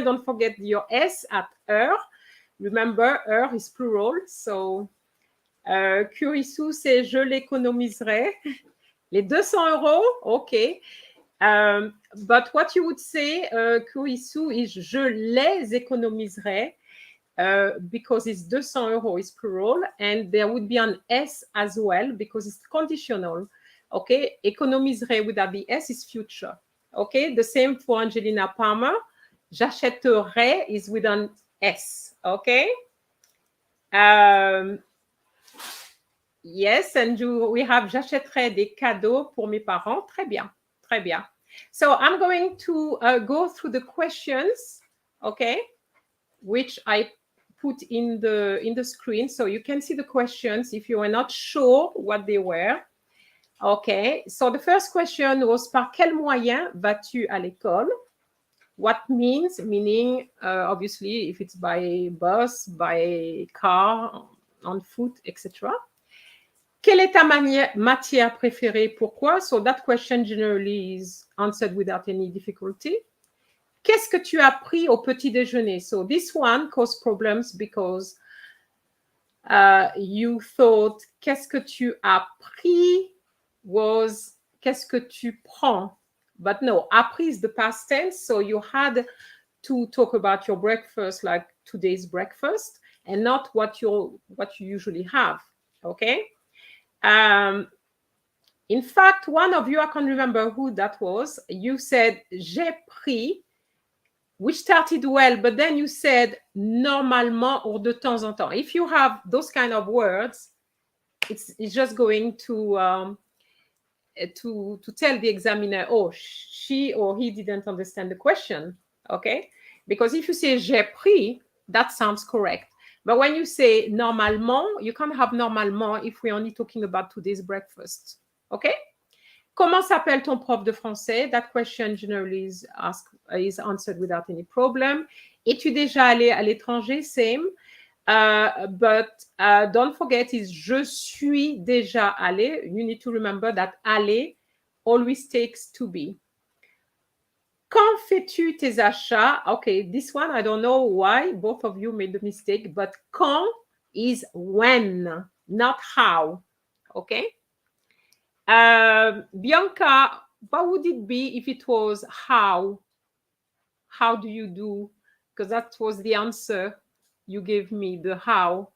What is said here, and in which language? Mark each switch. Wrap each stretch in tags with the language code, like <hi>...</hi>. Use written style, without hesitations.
<en>Don't forget your S at heure. Remember, heure is plural.</en> <fr>So Kurisu, c'est je l'économiserai. Les 200 €, OK.</fr> <en>But what you would say, Kurisu, is</en> <fr>je les économiserai.</fr> <en>Because it's 200 € is plural, and there would be an S as well because it's conditional. Okay, économiserai without the S is future. Okay, the same for Angelina Palmer. J'achèterai is with an S. Okay. Yes, and we have</en> <fr>j'achèterai des cadeaux pour mes parents. Très bien, très bien.</fr> <en>So I'm going to go through the questions, okay, which I put in the screen so you can see the questions if you are not sure what they were. Okay, so the first question was</en> <fr>par quel moyen vas-tu à l'école?</fr> <en>What means, meaning obviously if it's by bus, by car, on foot, etc.</en> <fr>Quelle est ta matière préférée? Pourquoi?</fr> <en>So that question generally is answered without any difficulty.</en> <fr>Qu'est-ce que tu as pris au petit déjeuner?</fr> <en>So this one caused problems because you thought</en> <fr>qu'est-ce que tu as pris</fr> <en>was</en> <fr>qu'est-ce que tu prends?</fr> <en>But no, appris is the past tense, so you had to talk about your breakfast like today's breakfast and not what you usually have. Okay. In fact, one of you, I can't remember who that was, you said</en> <fr>j'ai pris,</fr> <en>which started well, but then you said</en> <fr>normalement</fr> <en>or</en> <fr>de temps en temps.</fr> <en>If you have those kind of words, it's just going to tell the examiner, oh, she or he didn't understand the question, okay? Because if you say</en> <fr>j'ai pris,</fr> <en>that sounds correct. But when you say normalement, you can't have normalement if we're only talking about today's breakfast, okay?</en> <fr>Comment s'appelle ton prof de français?</fr> <en>That question generally is answered without any problem.</en> <fr>Es-tu déjà allé à l'étranger?</fr> <en>Same. But don't forget is</en> <fr>je suis déjà allé.</fr> <en>You need to remember that aller always takes to be.</en> <fr>Quand fais-tu tes achats?</fr> <en>Okay, this one, I don't know why both of you made the mistake, but quand is when, not how. Okay? Bianca, what would it be if it was how? How do you do? Because that was the answer you gave me, the how.</en>